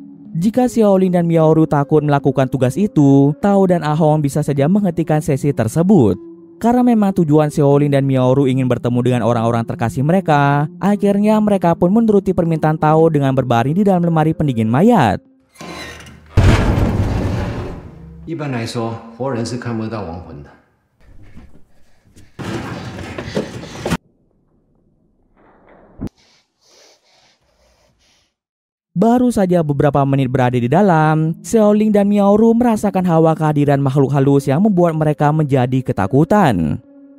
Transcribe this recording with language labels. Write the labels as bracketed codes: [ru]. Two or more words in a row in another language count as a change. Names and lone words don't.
[id] Jika Xiaolin dan Miaoru takut melakukan tugas itu, Tao dan Ahong bisa saja menghentikan sesi tersebut. Karena memang tujuan Xiaolin dan Miaoru ingin bertemu dengan orang-orang terkasih mereka, akhirnya mereka pun menuruti permintaan Tao dengan berbaring di dalam lemari pendingin mayat. [zh] 一般来说，活人是看不到亡魂的。 [id] Baru saja beberapa menit berada di dalam, Xiaoling dan Miaoru merasakan hawa kehadiran makhluk halus yang membuat mereka menjadi ketakutan.